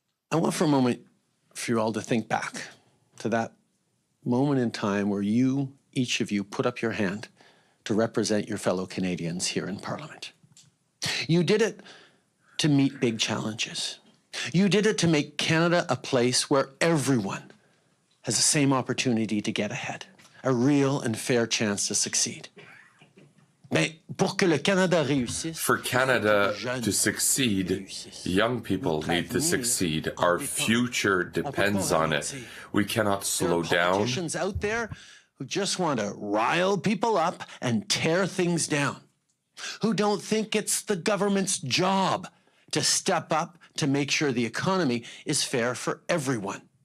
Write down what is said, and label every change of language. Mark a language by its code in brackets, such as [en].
[en] I want for a moment for you all to think back to that moment in time where you, each of you, put up your hand to represent your fellow Canadians here in Parliament. You did it to meet big challenges. You did it to make Canada a place where everyone has the same opportunity to get ahead, a real and fair chance to succeed. [fr] Mais pour que le Canada réussisse, [en] For Canada to succeed, young people need to succeed. Our future depends on it. We cannot slow there are down. politicians out there who just want to rile people up and tear things down, who don't think it's the government's job to step up to make sure the economy is fair for everyone.